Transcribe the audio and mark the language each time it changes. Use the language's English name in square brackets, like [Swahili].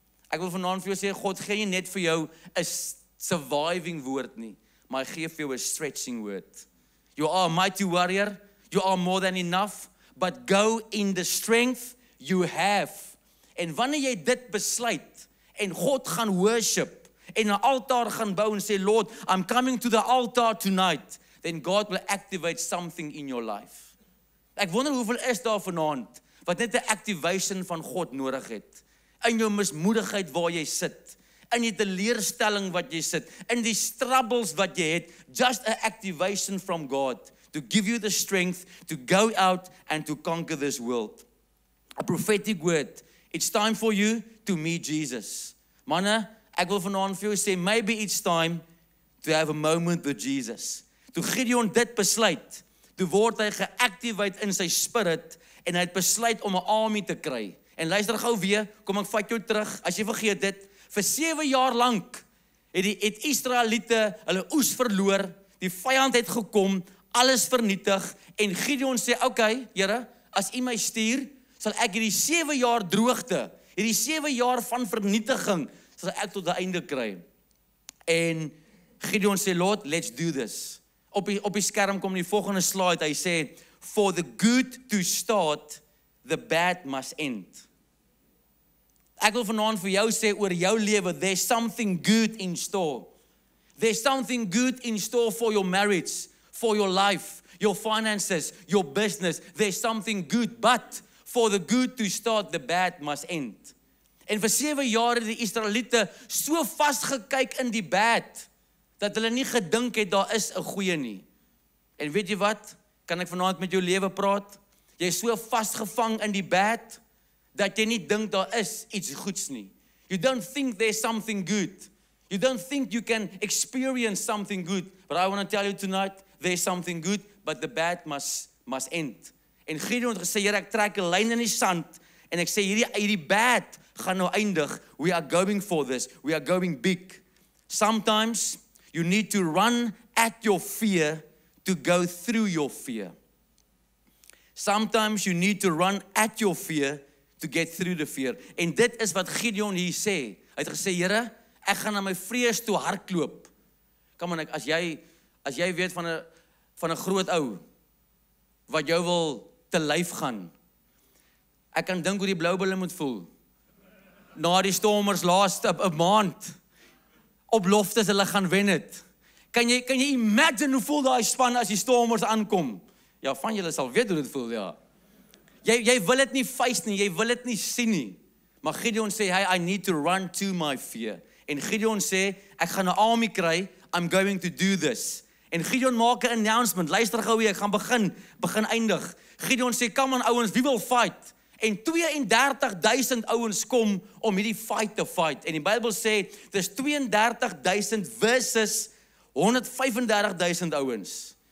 [Afrikaans] Ek wil vanaand vir jou sê, God gee nie net vir jou 'n surviving woord nie, maar hy gee vir jou 'n stretching word. [English] You are a mighty warrior. You are more than enough, but go in the strength you have. [Afrikaans] En wanneer jy dit besluit, en God gaan worship, en 'n altaar gaan bou en sê, [English] Lord, I'm coming to the altar tonight, then God will activate something in your life. [Afrikaans] Ek wonder hoeveel is daar vanaand, wat net 'n activation van God nodig het. In jou mismoedigheid waar jy sit, in die teleurstelling wat jy sit, in die struggles wat jy het, [English] just an activation from God, to give you the strength to go out and to conquer this world. A prophetic word. It's time for you to meet Jesus. [Afrikaans] Manne, ek wil vanaand vir jou sê, [English] maybe it's time to have a moment with Jesus. [Afrikaans] Toe Gideon dit besluit, toe word hy geactivate in sy spirit en hy het besluit om 'n army te kry. En luister gou weer, kom ek vat jou terug, as jy vergeet dit, vir 7 jaar lank het Israeliete hulle oes verloor, die vyand het gekom, alles vernietig, en Gideon sê, okay, Here, as U my stuur, sal ek hierdie 7 jaar droogte, hierdie 7 jaar van vernietiging, sal ek tot die einde kry. En Gideon sê, [English] Lord, let's do this. [Afrikaans] Op die skerm kom die volgende slide, hy sê, [English] for the good to start, the bad must end. [Afrikaans] Ek wil vanaand vir jou sê oor jou lewe, [English] there's something good in store. There's something good in store for your marriage, for your life, your finances, your business. There's something good, but for the good to start, the bad must end. [Afrikaans] En vir 7 jaar het die Israeliete so vasgekyk in die bad, dat hulle nie gedink het, daar is 'n goeie nie. En weet jy wat? Kan ek vanaand met jou lewe praat? Jy is so vasgevang in die bad, dat jy nie dink daar is iets goeds nie. [English] You don't think there's something good. You don't think you can experience something good. But I want to tell you tonight, there's something good, but the bad must end. [Afrikaans] En Gideon het gesê, Here, ek trek 'n lyn in die sand, en ek sê, hierdie bad gaan nou eindig. [English] We are going for this. We are going big. Sometimes you need to run at your fear to go through your fear. Sometimes you need to run at your fear to get through the fear. [Afrikaans] En dit is wat Gideon hier sê. Hy het gesê, Here, ek gaan na my vrees toe hardloop. Kom aan, as jy weet van 'n groot ou wat jou wil te lyf gaan. Ek kan dink hoe die Blou Bulle moet voel. Na die Stormers laaste 'n maand op loftes hulle gaan wen het. Kan jy imagine hoe voel daai span as die Stormers aankom? Ja, van julle sal weet hoe dit voel, ja. Jy wil dit nie face nie, jy wil dit nie sien nie. Maar Gideon sê, [English] hey, I need to run to my fear. [Afrikaans] En Gideon sê, ek gaan 'n army kry, [English] I'm going to do this. [Afrikaans] En Gideon maak 'n announcement, luister gou hier, ek gaan begin eindig. Gideon sê, [English] come on [Afrikaans] ouens, wie wil fight? En 32,000 ouens kom om hierdie fight te fight. En die Bybel sê, dis 32,000 versus 135,000 ouens.